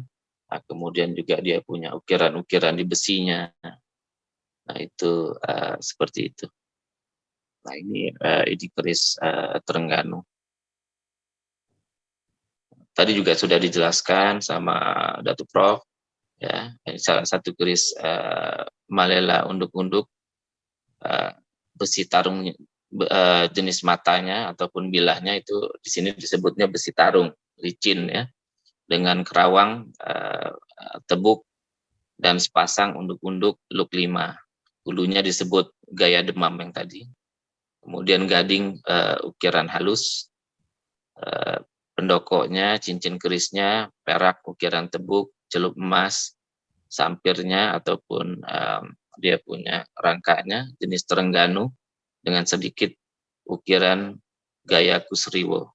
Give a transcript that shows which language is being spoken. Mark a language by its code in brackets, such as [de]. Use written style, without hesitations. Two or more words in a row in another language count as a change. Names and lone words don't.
[id] Nah, kemudian juga dia punya ukiran-ukiran di besinya. Nah, itu seperti itu. Nah, ini keris Terengganu. Tadi juga sudah dijelaskan sama Datuk Prof. Ya, ini salah satu keris malela unduk-unduk, besi tarungnya jenis matanya ataupun bilahnya itu di sini disebutnya besi tarung, licin ya, dengan kerawang, tebuk, dan sepasang unduk-unduk luk 5. Hulunya disebut gaya demam yang tadi. Kemudian gading ukiran halus, pendokoknya, cincin kerisnya, perak ukiran tebuk, celup emas, sampirnya ataupun dia punya rangkanya jenis Terengganu dengan sedikit ukiran gaya Kusriwo.